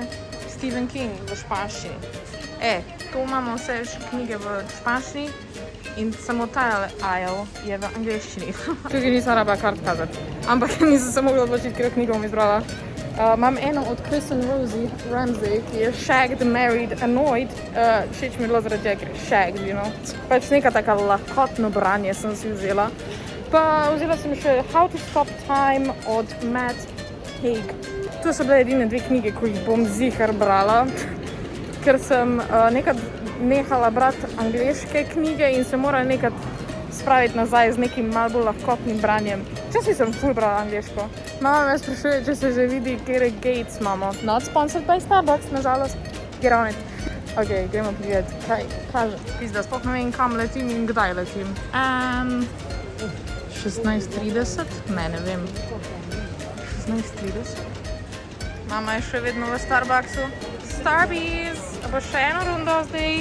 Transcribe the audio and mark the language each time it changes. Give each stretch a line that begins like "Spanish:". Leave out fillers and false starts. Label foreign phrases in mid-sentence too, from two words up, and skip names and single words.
Slovenian: Stephen King v španščini. Tu imamo vse knjige v španščini in samo ta aisle je v angleščini. Tukaj nisem rabila kart kazati. Ampak nisem se mogla odločiti, katero knjigo bom izbrala. Imam eno od Kristen Ramsey, ki je Shagged, Married, Annoyed. Všeč mi je bilo zaradi tega, ker je shagged,
English: you know.
Slovenian: Pač neka taka lahkotno branje sem si vzela. Pa vzela sem še How to Stop Time od Matt Haig. To so bile edine dve knjige, ko jih bom zihar brala, ker sem nekad nehala brati angleške knjige in se morala nekad spraviti nazaj z nekim malo bolj lahkotnim branjem. Včasih sem ful brala angleško. Mama me sprašuje, če se že vidi, kere Gates imamo.
English: Not sponsored by Starbucks, nažalost. Get on it.
Slovenian: Ok, gremo pogledati, kaj kaže. Pizda, sploh ne vem, kam letim in kdaj letim. 16:30? Ne vem. 16:30? Mama je še vedno v Starbucksu. Starbies! A pa še eno rundo zdaj?